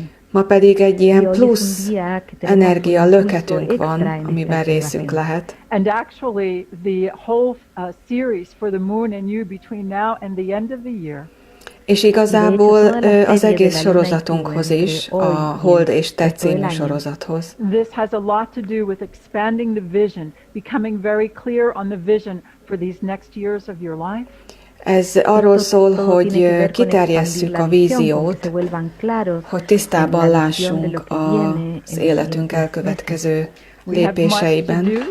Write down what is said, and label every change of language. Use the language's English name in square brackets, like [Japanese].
[Hungarian] Ma pedig egy ilyen plusz energia löketünk van, amiben részünk lehet. [English] And actually the whole series for the moon and you between now and the end of the year. [Hungarian] És igazából az egész sorozatunkhoz is, a Hold és Te című sorozathoz. [English] This has a lot to do with expanding the vision, becoming very clear on the vision for these next years of your life. [Hungarian] Ez arról szól, hogy kiterjesszük a víziót, hogy tisztában lássunk az életünk elkövetkező lépéseiben.